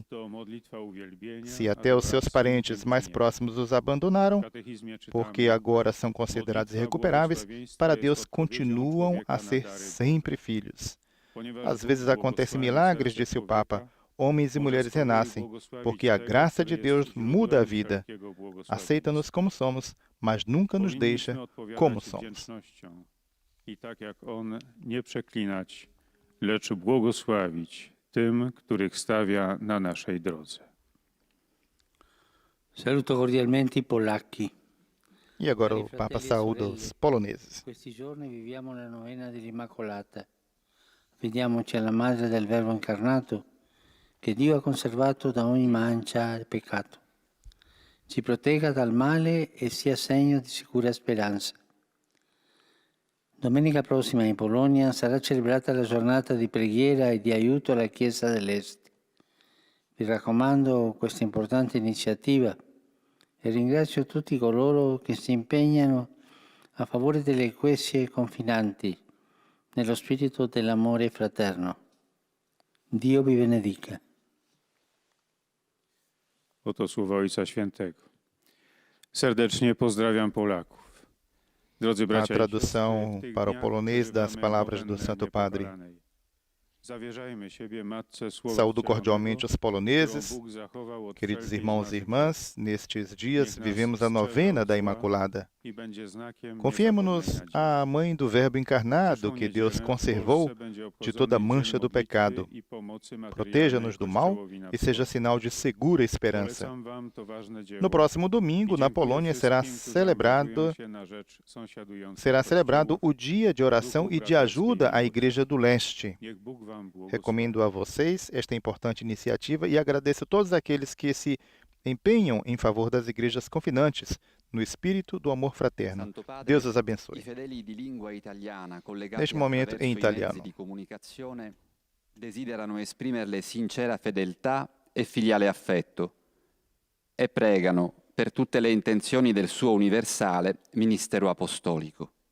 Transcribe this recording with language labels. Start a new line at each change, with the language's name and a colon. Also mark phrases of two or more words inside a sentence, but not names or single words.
Portuguese: Se até os seus parentes mais próximos os abandonaram, porque agora são considerados irrecuperáveis, para Deus continuam a ser sempre filhos. Às vezes acontecem milagres, disse o Papa. Homens e mulheres renascem, porque a graça de Deus muda a vida. Aceita-nos como somos, mas nunca nos deixa como somos.
Polish: I tak jak On nie przeklinać, lecz błogosławić tym, których stawia na naszej drodze.
Italian: Saluto cordialmente i polacchi.
Portuguese: E agora o Papa saúda os poloneses.
Italian: Questi giorni viviamo la novena dell'Immacolata. Vediamoci alla Madre del Verbo incarnato, che Dio ha conservato da ogni mancia e peccato. Ci protegga dal male e sia segno di sicura speranza. Domenica prossima in Polonia sarà celebrata la giornata di preghiera e di aiuto alla Chiesa dell'Est. Vi raccomando questa importante iniziativa e ringrazio tutti coloro che si impegnano a favore delle ecclesie confinanti nello spirito dell'amore fraterno. Dio vi benedica.
Polish: Oto słowa Ojca Świętego. Serdecznie pozdrawiam Polaków. Drodzy
Portuguese: A
Polish: bracia i
Portuguese: tradução
Polish: siostry, w tych
Portuguese: para o
Polish: dniach
Portuguese: polonês das
Polish: przeżywamy
Portuguese: palavras
Polish: obenę
Portuguese: do Santo Padre.
Polish: Niepokalanej. Zawierzajmy siebie Matce Słowa
Portuguese: Saúdo
Polish: Wcielonego,
Portuguese: cordialmente os poloneses.
Polish: którą Bóg zachował od
Portuguese: Queridos
Polish: wszelkiej
Portuguese: irmãos e
Polish: zmartwychwstania
Portuguese: irmãs, nestes dias
Polish: Niech nas
Portuguese: vivemos a
Polish: strzeże
Portuguese: novena
Polish: od
Portuguese: da
Polish: zła
Portuguese: Imaculada.
Polish: i będzie znakiem
Portuguese: Confiemos-nos
Polish: niezapomnianej nadziei.
Portuguese: à Mãe do Verbo encarnado,
Polish: Przyszłą
Portuguese: que Deus
Polish: niedzielę w
Portuguese: conservou
Polish: Polsce będzie
Portuguese: de
Polish: obchodzony
Portuguese: toda
Polish: Dzień
Portuguese: mancha do
Polish: modlitwy
Portuguese: pecado.
Polish: i pomocy
Portuguese: Proteja-nos
Polish: materialnej
Portuguese: do mal
Polish: Kościołowi na
Portuguese: e seja
Polish: wschodzie.
Portuguese: sinal de segura esperança.
Polish: Polecam wam to ważne dzieło.
Portuguese: No próximo domingo,
Polish: I
Portuguese: na
Polish: dziękuję
Portuguese: Polônia,
Polish: wszystkim, którzy angażują się na rzecz sąsiadujących
Portuguese: será celebrado
Polish: kościołów.
Portuguese: o Dia de Oração e de Ajuda à Igreja do Leste.
Polish: Niech Bóg wam błogosławi.
Portuguese: Recomendo a vocês esta importante iniciativa e agradeço a todos aqueles que se empenham em favor das igrejas confinantes, no espírito do amor fraterno.
Italian: Santo Padre,
Portuguese: Deus os
Italian: I
Portuguese: abençoe.
Italian: fedeli di lingua italiana collegati
Portuguese: Neste momento
Italian: attraverso
Portuguese: em
Italian: i
Portuguese: italiano.
Italian: mezzi di comunicazione desiderano esprimerle sincera fedeltà e filiale affetto e pregano per tutte le intenzioni del suo universale ministero apostolico.